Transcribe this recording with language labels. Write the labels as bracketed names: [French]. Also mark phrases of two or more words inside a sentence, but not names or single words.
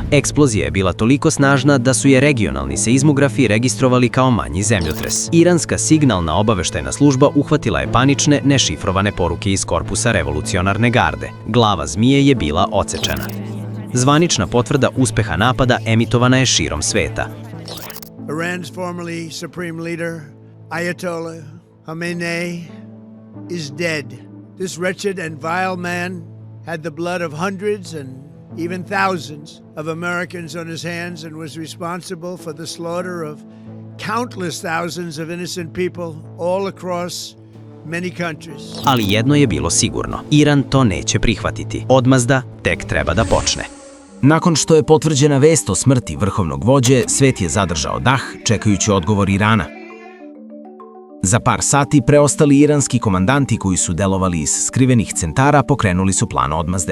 [Serbian] Eksplozija je bila toliko snažna da su je regionalni seizmografi registrovali kao manji zemljotres. Iranska signalna obaveštajna služba uhvatila je panične, nešifrovane poruke iz korpusa revolucionarne garde. Glava zmije je bila odsečena. Zvanična potvrda uspeha napada emitovana je širom sveta. [English] Iran's formerly supreme leader, Ayatollah Khamenei, is dead. This wretched and vile man had the blood of hundreds and even thousands of Americans on his hands and was responsible for the slaughter of countless thousands of innocent people all across many countries. [Serbian] Ali jedno je bilo sigurno. Iran to neće prihvatiti. Odmazda tek treba da počne. Nakon što je potvrđena vest o smrti vrhovnog vođe, svet je zadržao dah, čekajući odgovor Irana. Za par sati preostali iranski komandanti koji su delovali iz skrivenih centara pokrenuli su plan odmazde.